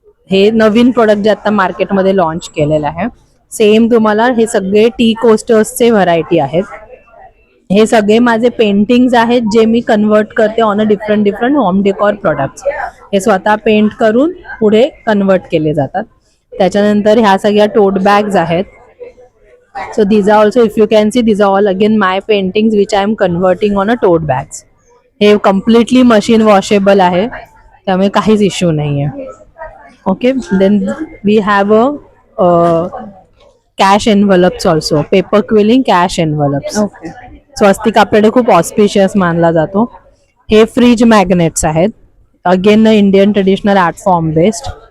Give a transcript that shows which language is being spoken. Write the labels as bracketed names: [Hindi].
[Marathi] हे नवीन प्रोडक्ट जे आता मार्केटमध्ये लॉन्च केलेलं आहे. सेम तुम्हाला हे सगळे टी कोस्टर्सचे व्हरायटी आहेत. हे सगळे माझे पेंटिंग्स आहेत जे मी कन्वर्ट करते [English] On a different home decor products. [Marathi] हे स्वतः पेंट करून पुढे कन्वर्ट केले जातात. त्याच्यानंतर ह्या सगळ्या टोट बॅग्स आहेत. [English] So these are also, if you can see, these are all again my paintings which I am converting on a tote bags. [Marathi] हे कम्प्लिटली मशीन वॉशेबल आहे, त्यामुळे काहीच इश्यू नाही आहे. [English] Okay, then we have a cash envelopes also, paper quilling cash envelopes. Okay. [Marathi] स्वस्तिक आपल्याकडे खूप auspicious मानला जातो. हे फ्रीज मॅग्नेट्स आहेत, [English] Again Indian traditional art form based.